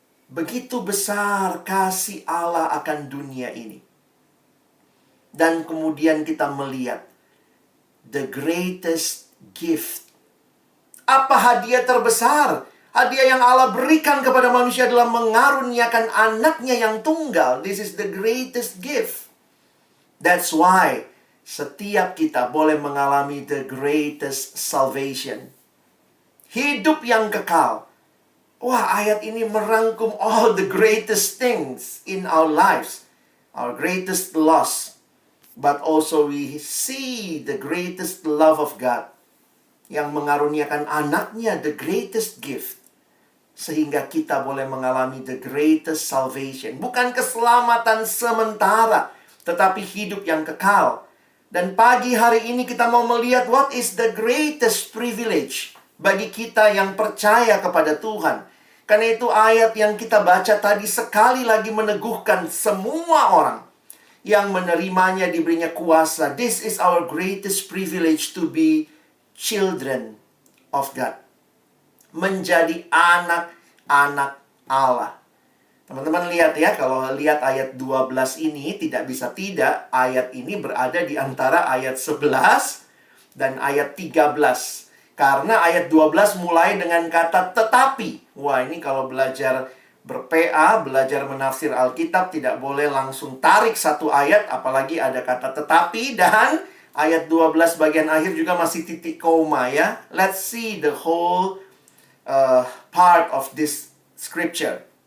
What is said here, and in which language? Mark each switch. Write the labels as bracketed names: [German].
[Indonesian] Begitu besar kasih Allah akan dunia ini. Dan kemudian kita melihat [English] the greatest gift. [Indonesian] Apa hadiah terbesar? Hadiah yang Allah berikan kepada manusia adalah mengaruniakan anaknya yang tunggal. [English] This is the greatest gift. That's why [Indonesian] setiap kita boleh mengalami [English] the greatest salvation. [Indonesian] Hidup yang kekal. Wah, ayat ini merangkum [English] all the greatest things in our lives. Our greatest loss. but also we see the greatest love of God [Indonesian] yang mengaruniakan anaknya, [English] the greatest gift, [Indonesian] sehingga kita boleh mengalami [English] the greatest salvation. [Indonesian] Bukan keselamatan sementara, tetapi hidup yang kekal. Dan pagi hari ini kita mau melihat [English] what is the greatest privilege [Indonesian] bagi kita yang percaya kepada Tuhan. Karena itu ayat yang kita baca tadi sekali lagi meneguhkan semua orang yang menerimanya diberinya kuasa. [English] This is our greatest privilege to be children of God. [Indonesian] Menjadi anak-anak Allah. Teman-teman lihat ya, kalau lihat ayat 12 ini, tidak bisa tidak, ayat ini berada di antara ayat 11 dan ayat 13. Karena ayat 12 mulai dengan kata tetapi. Wah, ini kalau belajar ber-PA, belajar menafsir Alkitab, tidak boleh langsung tarik satu ayat, apalagi ada kata tetapi, dan ayat 12 bagian akhir juga masih titik koma ya. [English] Let's see the whole part of this scripture.